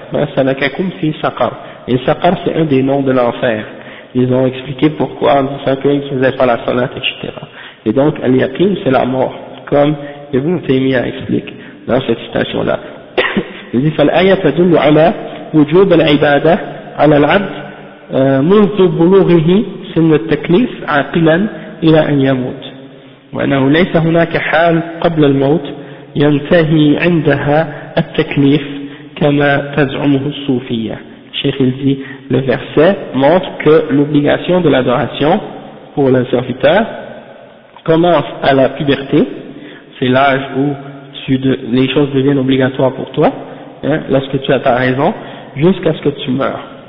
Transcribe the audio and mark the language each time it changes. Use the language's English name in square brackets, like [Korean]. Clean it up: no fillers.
[French] Ma salakakum fi saqar, et saqar c'est un des noms de l'enfer. Ils ont expliqué pourquoi en disant qu'ils ne faisaient pas la salat, etc. Et donc al-yaqin c'est la mort, comme Ibn Taymiyyah explique dans cette citation-là. [Arabic] Il dit فالآية تدل على وجوب العبادة على العبد منذ بلوغه سن التكليف عاقلا إلى أن يموت، وأنه ليس هناك حال قبل الموت ينتهي عندها التكليف كما تزعمه الصوفية. [French] Cheikh il dit le verset montre que l'obligation de l'adoration pour le serviteur commence à la puberté, c'est l'âge où les choses deviennent obligatoires pour toi, lorsque tu as ta raison, jusqu'à ce que tu meurs.